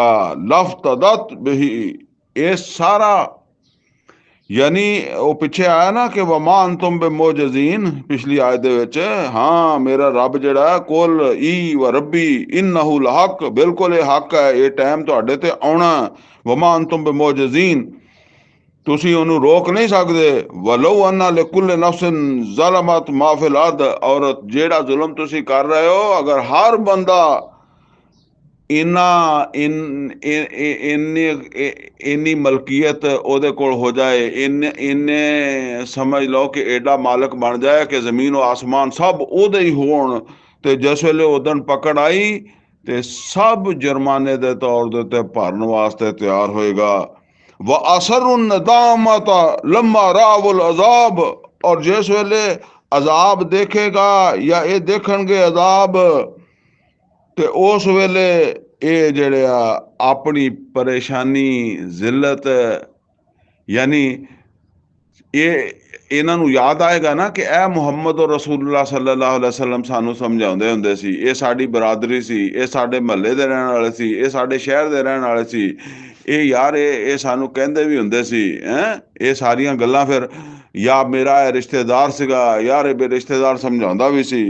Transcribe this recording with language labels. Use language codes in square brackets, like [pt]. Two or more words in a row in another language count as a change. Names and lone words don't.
[ar] لافتدت به, [pa] ਇਹ ਸਾਰਾ ਯਾਨੀ ਉਹ ਪਿੱਛੇ ਆਇਆ ਨਾ ਕਿ [ar] وما أنتم بمعجزين [pa] ਪਿਛਲੀ ਆਇਤ ਦੇ ਵਿੱਚ, ਹਾਂ ਮੇਰਾ ਰੱਬ ਜਿਹੜਾ [ar] قل إي وربي إنه لحق, [pa] ਬਿਲਕੁਲ ਇਹ ਹੱਕ ਹੈ, ਇਹ ਟਾਈਮ ਤੁਹਾਡੇ ਤੇ ਆਉਣਾ। [ar] وما أنتم بمعجزين, [pa] ਤੁਸੀਂ ਉਹਨੂੰ ਰੋਕ ਨਹੀਂ ਸਕਦੇ। [ar] ولو أن لكل نفس ظلمت ما في الأرض, [pa] ਔਰ ਜਿਹੜਾ ਜ਼ੁਲਮ ਤੁਸੀਂ ਕਰ ਰਹੇ ਹੋ, ਅਗਰ ਹਰ ਬੰਦਾ ਇੰਨੀ ਮਲਕੀਅਤ ਉਹਦੇ ਕੋਲ ਹੋ ਜਾਏ, ਇੰਨੇ ਸਮਝ ਲਓ ਕਿ ਐਡਾ ਮਾਲਕ ਬਣ ਜਾਏ ਕਿ ਜ਼ਮੀਨ ਔਰ ਆਸਮਾਨ ਸਭ ਉਹਦੇ ਹੀ ਹੋਣ, ਤੇ ਜਿਸ ਵੇਲੇ ਉਦਣ ਪਕੜ ਆਈ ਤੇ ਸਭ ਜੁਰਮਾਨੇ ਦੇ ਤੌਰ ਦੇ ਉੱਤੇ ਭਰਨ ਵਾਸਤੇ ਤਿਆਰ ਹੋਏਗਾ। [ar] وأسروا الندامة لما رأوا العذاب, [pa] ਔਰ ਜਿਸ ਵੇਲੇ ਅਜ਼ਾਬ ਦੇਖੇਗਾ ਯਾ ਯੇ ਦੇਖਣਗੇ ਅਜ਼ਾਬ, ਤੇ ਉਸ ਵੇਲੇ ਯੇ ਜਿਹੜੇ ਅਪਣੀ ਪਰੇਸ਼ਾਨੀ ਜ਼ਿੱਲਤ ਯਾਨੀ ਯੇ ਇਹਨਾਂ ਨੂੰ ਯਾਦ ਆਏਗਾ ਨਾ ਕਿ ਇਹ ਮੁਹੰਮਦ ਔਰ [ar] رسول الله صلى الله عليه وسلم [pa] ਸਾਨੂੰ ਸਮਝਾਉਂਦੇ ਹੁੰਦੇ ਸੀ, ਇਹ ਸਾਡੀ ਬਰਾਦਰੀ ਸੀ, ਇਹ ਸਾਡੇ ਮਹੱਲੇ ਦੇ ਰਹਿਣ ਵਾਲੇ ਸੀ, ਇਹ ਸਾਡੇ ਸ਼ਹਿਰ ਦੇ ਰਹਿਣ ਵਾਲੇ ਸੀ, ਇਹ ਯਾਰ ਇਹ ਸਾਨੂੰ ਕਹਿੰਦੇ ਵੀ ਹੁੰਦੇ ਸੀ ਇਹ ਸਾਰੀਆਂ ਗੱਲਾਂ। ਫਿਰ ਯਾ ਮੇਰਾ ਇਹ ਰਿਸ਼ਤੇਦਾਰ ਸੀਗਾ ਯਾਰ, ਇਹ ਰਿਸ਼ਤੇਦਾਰ ਸਮਝਾਉਂਦਾ ਵੀ ਸੀ।